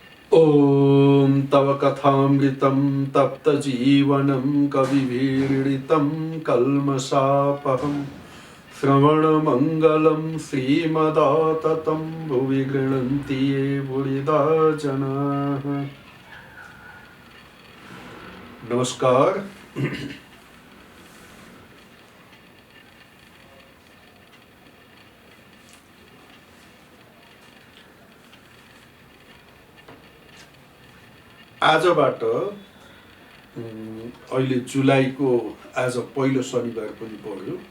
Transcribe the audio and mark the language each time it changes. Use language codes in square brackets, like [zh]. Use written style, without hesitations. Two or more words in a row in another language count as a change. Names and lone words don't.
[sa] ॐ तव कथामृतं तप्तजीवनं कविभिरीडितं कल्मषापहं श्रवणमङ्गलं श्रीमदाततं भुवि गृह्णन्ति ये बुधिदा जनाः। [ne] नमस्कार। आजबाट अहिले जुलाईको आज पहिलो शनिबार पनि पर्यो।